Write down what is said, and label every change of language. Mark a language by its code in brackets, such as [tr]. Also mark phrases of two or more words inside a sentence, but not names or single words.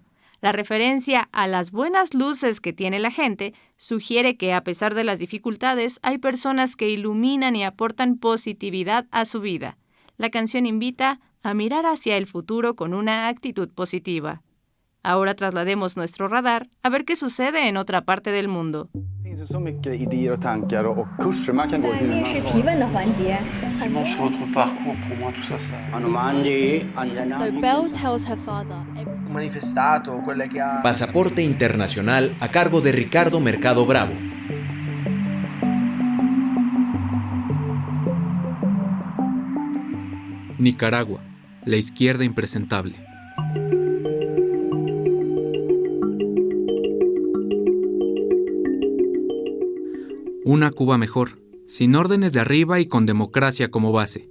[es] La referencia a las buenas luces que tiene la gente sugiere que a pesar de las dificultades, hay personas que iluminan y aportan positividad a su vida. La canción invita a mirar hacia el futuro con una actitud positiva. Ahora traslademos nuestro radar a ver qué sucede en otra parte del mundo. [sv] Så mycket idéer och tankar och kurser man kan gå hur man [en] So Belle tells her father [it] Manifestato, quelle che ha... [es] Pasaporte Internacional a cargo de Ricardo Mercado Bravo. Nicaragua, la izquierda impresentable. Una Cuba mejor, sin órdenes de arriba y con democracia como base.